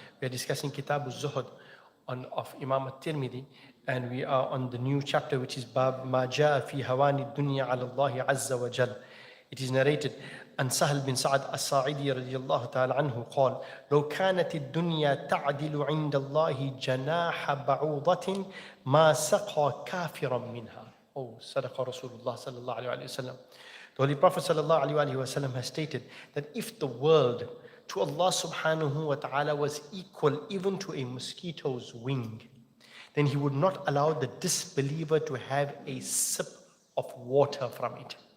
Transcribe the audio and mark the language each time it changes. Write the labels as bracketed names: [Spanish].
[English] We are discussing Kitab al-Zuhud of Imam al-Tirmidhi, and we are on the new chapter which is Bab Ma Ja'a fi Hawani Dunya ala Allah Azza wa Jal. It is narrated [Arabic] عن سهل بن سعد الساعدي رضي الله تعالى عنه قال لو كانت الدنيا تعدل عند الله جناح بعوضة ما سقى كافرا منها. Oh, صدق رسول الله صلى الله عليه وسلم. [English] The Holy Prophet sallallahu alaihi wasallam has stated that if the world to Allah subhanahu wa ta'ala was equal even to a mosquito's wing, then he would not allow the disbeliever to have a sip of water from it.